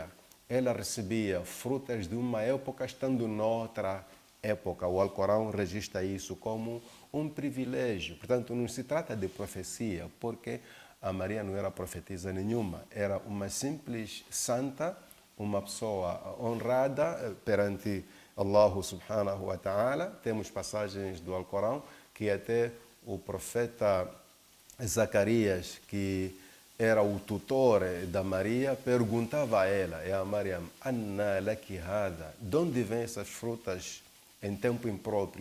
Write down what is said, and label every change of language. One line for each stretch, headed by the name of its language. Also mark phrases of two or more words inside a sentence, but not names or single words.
Portuguese: Ela recebia frutas de uma época estando noutra época. O Alcorão registra isso como um privilégio. Portanto, não se trata de profecia, porque a Maria não era profetisa nenhuma. Era uma simples santa, uma pessoa honrada perante Allah
Arabic: سبحانه وتعالى.
Portuguese: Temos passagens do Alcorão que até o profeta Zacarias, que era o tutor da Maria, perguntava a ela, a Maryam,
Arabic: أنى لك هذا,
Portuguese: de onde vêm essas frutas em tempo impróprio?